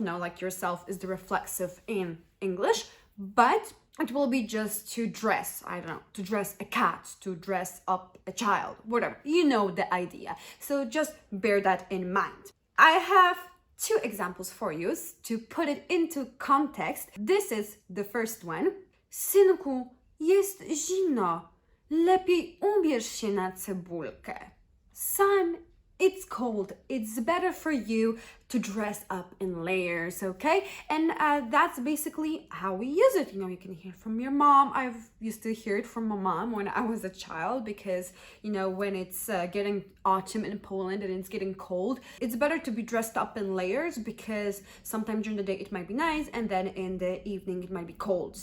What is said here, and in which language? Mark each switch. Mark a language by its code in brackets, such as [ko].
[en] No, like yourself is the reflexive in English, but it will be just to dress, I don't know, to dress a cat, to dress up a child, whatever. You know the idea. So just bear that in mind. I have 2 examples for you to put it into context. This is the first one. [pl] Synku, jest zimno. Lepiej ubierz się na cebulkę. [en] Son, it's cold. It's better for you to dress up in layers, okay? And that's basically how we use it. You know, you can hear it from your mom. I've used to hear it from my mom when I was a child because, you know, when it's getting autumn in Poland and it's getting cold, it's better to be dressed up in layers because sometimes during the day it might be nice and then in the evening it might be cold.